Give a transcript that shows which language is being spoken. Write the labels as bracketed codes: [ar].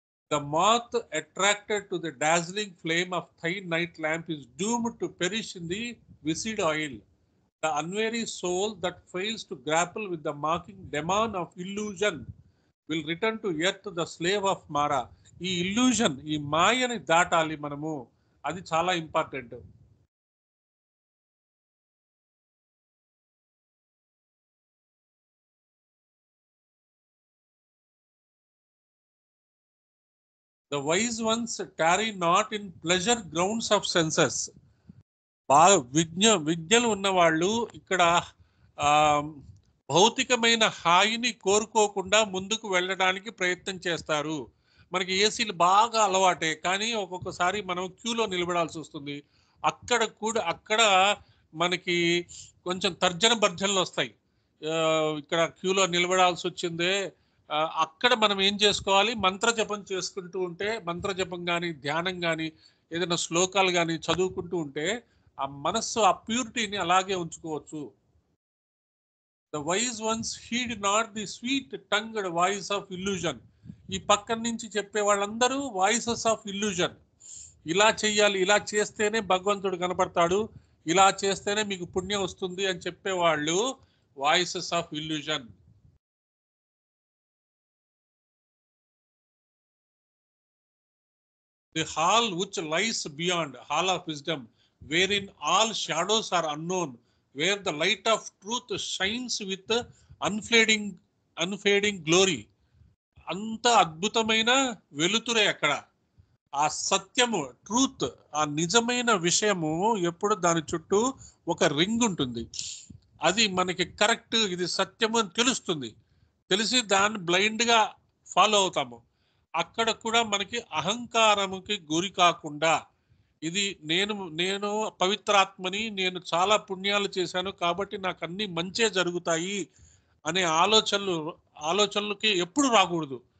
[en] The moth attracted to the dazzling flame of thy night lamp is doomed to perish in the viscid oil. The unwary soul that fails to grapple with the mocking demon of illusion will return to earth the slave of Mara. [te] ఈ illusion, ఈ మాయని దాటాలి మనము, అది చాలా important. [en] The wise ones tarry not in pleasure grounds of senses. [te] బాగా విజ్ఞలు ఉన్నవాళ్ళు ఇక్కడ భౌతికమైన హాయిని కోరుకోకుండా ముందుకు వెళ్ళడానికి ప్రయత్నం చేస్తారు. మనకి ఏసీలు బాగా అలవాటే, కానీ ఒక్కొక్కసారి మనం క్యూలో నిలబడాల్సి వస్తుంది. అక్కడ మనకి కొంచెం తర్జన భర్జనలు వస్తాయి. ఇక్కడ క్యూలో నిలబడాల్సి వచ్చిందే, అక్కడ మనం ఏం చేసుకోవాలి, మంత్ర జపం చేసుకుంటూ ఉంటే, మంత్ర జపం కానీ ధ్యానం కానీ ఏదైనా శ్లోకాలు కానీ చదువుకుంటూ ఉంటే ఆ మనస్సు ఆ ప్యూరిటీని అలాగే ఉంచుకోవచ్చు. [en] The wise ones heed not the sweet tongued voice of illusion. [te] ఈ పక్కన నుంచి చెప్పే వాళ్ళందరూ వాయిసెస్ ఆఫ్ ఇల్యూజన్. ఇలా చెయ్యాలి, ఇలా చేస్తేనే భగవంతుడు కనపడతాడు, ఇలా చేస్తేనే మీకు పుణ్యం వస్తుంది అని చెప్పేవాళ్ళు voices of illusion. [en] The hall which lies beyond, hall of wisdom, wherein all shadows are unknown, where the light of truth shines with unfading glory. [te] అంత అద్భుతమైన వెలుతురే అక్కడ. ఆ సత్యము, ట్రూత్, ఆ నిజమైన విషయము ఎప్పుడు దాని చుట్టూ ఒక రింగ్ ఉంటుంది. అది మనకి కరెక్ట్, ఇది సత్యము అని తెలుస్తుంది. తెలిసి దాన్ని బ్లైండ్గా ఫాలో అవుతాము. అక్కడ కూడా మనకి అహంకారముకి గురి కాకుండా, ఇది నేను పవిత్రాత్మని, నేను చాలా పుణ్యాలు చేశాను కాబట్టి నాకు అన్ని మంచే జరుగుతాయి అనే ఆలోచనలకి ఎప్పుడు రాకూడదు.